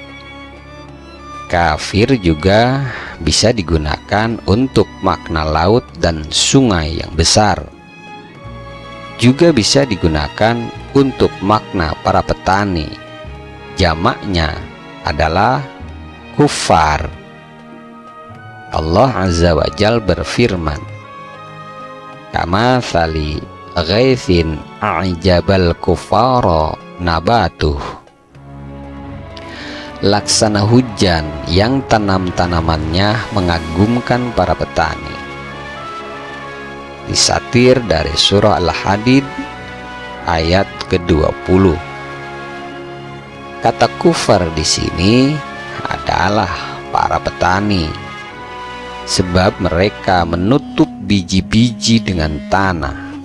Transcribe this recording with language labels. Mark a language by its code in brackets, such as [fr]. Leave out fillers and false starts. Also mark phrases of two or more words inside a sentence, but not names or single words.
[id] Kafir juga bisa digunakan untuk makna laut dan sungai yang besar. Juga bisa digunakan untuk makna para petani. Jamaknya adalah kufar. Allah [ar] عز وجل [id] berfirman, [ar] كمثل غيث أعجب الكفار نباته. [id] Laksana hujan yang tanam-tanamannya mengagumkan para petani. Disatir dari surah Al-Hadid ayat ke-20. Kata kufar di sini adalah para petani, sebab mereka menutup biji-biji dengan tanah.